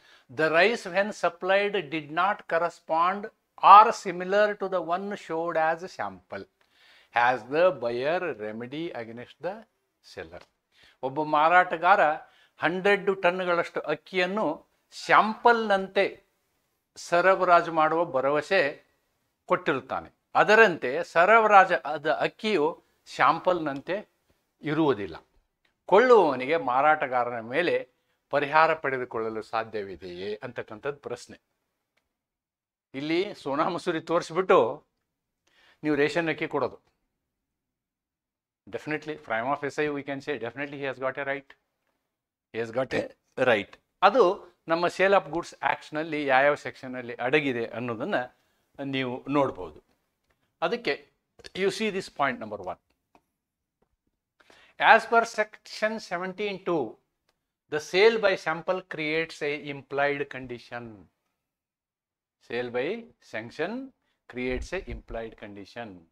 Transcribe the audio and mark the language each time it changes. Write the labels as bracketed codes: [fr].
[en] The rice when supplied did not correspond or similar to the one showed as a sample. Has the buyer remedy against the seller? [kn] ಒಬ್ಬ ಮಾರಾಟಗಾರ 100 ಟನ್ಗಳಷ್ಟು ಅಕ್ಕಿಯನ್ನು ಸ್ಯಾಂಪಲ್ನಂತೆ ಸರಬರಾಜು ಮಾಡುವ ಭರವಸೆ ಕೊಟ್ಟಿರುತ್ತಾನೆ. ಅದರಂತೆ ಸರಬರಾಜಾದ ಅಕ್ಕಿಯು ಸ್ಯಾಂಪಲ್ನಂತೆ ಇರುವುದಿಲ್ಲ. ಕೊಳ್ಳುವವನಿಗೆ ಮಾರಾಟಗಾರನ ಮೇಲೆ ಪರಿಹಾರ ಪಡೆದುಕೊಳ್ಳಲು ಸಾಧ್ಯವಿದೆಯೇ ಅಂತಕ್ಕಂಥದ್ದು ಪ್ರಶ್ನೆ. ಇಲ್ಲಿ ಸೋನಾ ಮಸೂರಿ ತೋರಿಸ್ಬಿಟ್ಟು ನೀವು ರೇಷನ್ ಅಕ್ಕಿ ಕೊಡೋದು. [en] Definitely prime of as I we can say definitely he has got a right, he has got a right. [kn] ಅದು ನಮ್ಮ ಸೇಲ್ ಆಫ್ ಗೂಡ್ಸ್ ಆ್ಯಕ್ಟ್ನಲ್ಲಿ ಯಾವ್ಯಾವ ಸೆಕ್ಷನಲ್ಲಿ ಅಡಗಿದೆ ಅನ್ನೋದನ್ನು ನೀವು ನೋಡ್ಬೋದು. [en] ಅದಕ್ಕೆ you see this point number 1. As per section 17(2), the sale by sample creates a implied condition. Sale by sanction creates a implied condition.